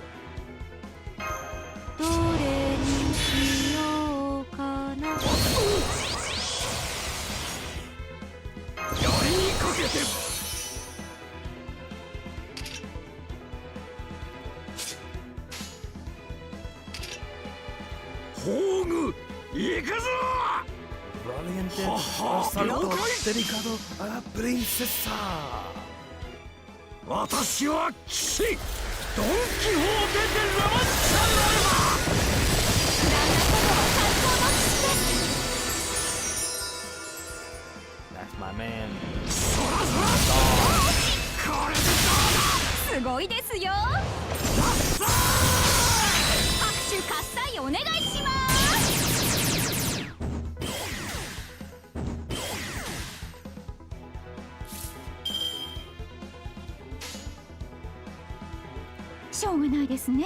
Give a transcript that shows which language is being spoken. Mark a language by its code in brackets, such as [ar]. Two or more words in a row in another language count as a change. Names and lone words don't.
[ja] どれにしようかな。槍にかけて宝具行くぞ [es] Valiente asalto dedicado a la princesa. [ja] 私は騎士ドン・キホーテ・デ・ラマンチャなれば [en] That's my man. [ja] そらそらこれですごいですよ。拍手喝采お願いします。しょうがないですね。